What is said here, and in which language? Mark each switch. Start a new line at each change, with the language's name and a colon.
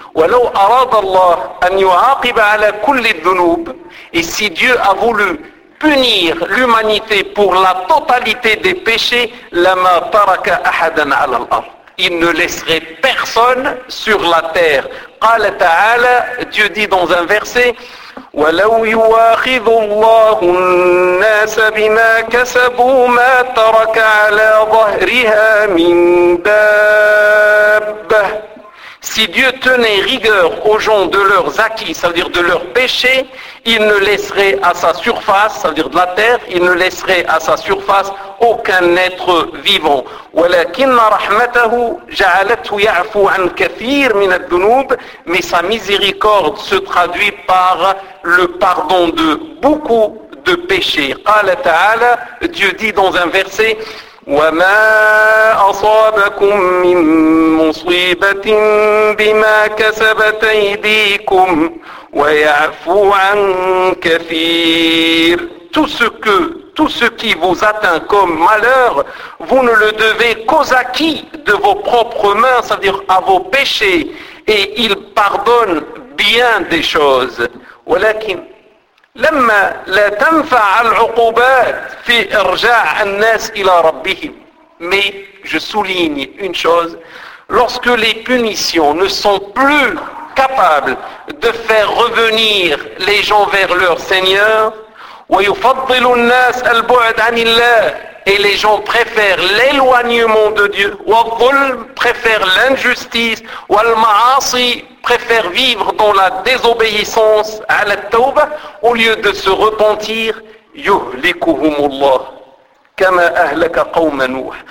Arabic: وَلَوْ أَرَادَ اللَّهُ أَنْ يُعَاقِبَ عَلَى كُلِّ الذُّنُوبِ.
French: Et si Dieu a voulu punir l'humanité pour la totalité des péchés,
Arabic: لَمَا تَرَكَ أَحَدًا عَلَى الْأَرْضِ.
French: Il ne laisserait personne sur la terre.
Arabic: قال تعالى,
French: Dieu dit dans un verset,
Arabic: وَلَوْ يُوَاخِذُ اللَّهُ النَّاسَ بِمَا كَسَبُوا مَا تَرَكَ عَلَى ظَهْرِهَا مِنْ دَابَّةٍ.
French: Si Dieu tenait rigueur aux gens de leurs acquis, c'est-à-dire de leurs péchés, il ne laisserait à sa surface, c'est-à-dire de la terre, il ne laisserait à sa surface aucun être vivant.
Arabic: وَلَكِنَّ رَحْمَتَهُ جَعَلَتْهُ يَعْفُ عَنْ كَثِيرٍ مِنَ الذُّنُوبِ.
French: Mais sa miséricorde se traduit par le pardon de beaucoup de péchés.
Arabic: قال تعالى,
French: Dieu dit dans un verset,
Arabic: وَمَا أَصَابَكُم مِّن مُّصِيبَةٍ بِمَا كَسَبَتْ أَيْدِيكُمْ وَيَعْفُو عَن كَثِيرٍ.
French: Tout ce qui vous atteint comme malheur, vous ne le devez qu'aux acquis de vos propres mains, c'est-à-dire à vos péchés, et il pardonne bien des choses.
Arabic: وَلَكِن لما لا تنفع العقوبات في إرجاع الناس إلى ربهم.
French: Mais je souligne une chose, lorsque les punitions ne sont plus capables de faire revenir les gens vers leur Seigneur,
Arabic: ويفضل الناس البعد عن الله,
French: et les gens préfèrent l'éloignement de Dieu,
Arabic: والظلم
French: préfèrent l'injustice,
Arabic: والمعاصي
French: préfèrent vivre dans la désobéissance à la tawbah au lieu de se repentir,
Arabic: يهلكهم الله كما أهلك قوم نوح.